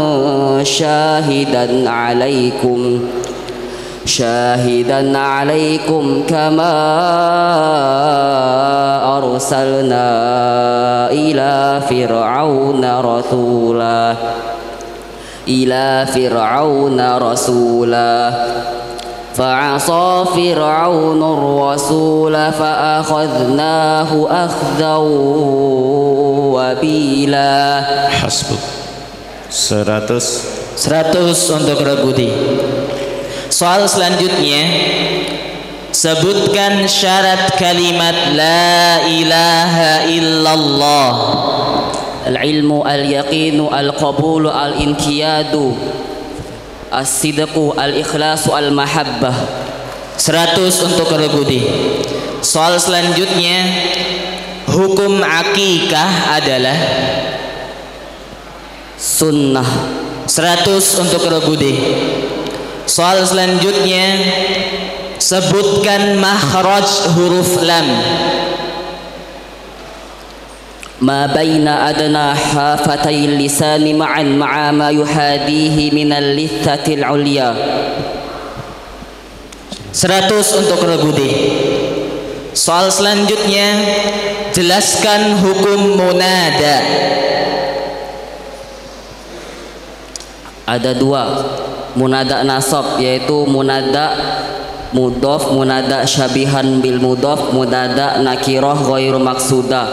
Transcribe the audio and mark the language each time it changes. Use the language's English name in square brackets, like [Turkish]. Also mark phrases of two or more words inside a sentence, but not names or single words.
[Arabic] شاهدا عليكم كما أرسلنا إلى فرعون رسولا فعصى فرعون الرسول فأخذناه أخذا وبيلا. [Indonesian] Hasbuk. 100 untuk Rebudi. Soal selanjutnya, sebutkan syarat kalimat [Arabic] لا إله إلا الله. العلم, اليقين، القبول، الانقياد، الصدق، الإخلاص, المحبة. [Indonesian] 100 untuk Rebudi. Soal selanjutnya, hukum akikah adalah sunnah. 100 untuk Rebudi. Soal selanjutnya, sebutkan makhraj huruf lam. [Arabic] ما بين أدنى حافتي اللسان معا مع ما يحاذيه من اللثة العليا. [Indonesian] 100 untuk Rebudi. Soal selanjutnya, jelaskan hukum munada. Ada 2. [Arabic] منادى نصب, yaitu منادى مضاف، منادى شبيها بالمضاف، منادى نكرة غير مقصودة.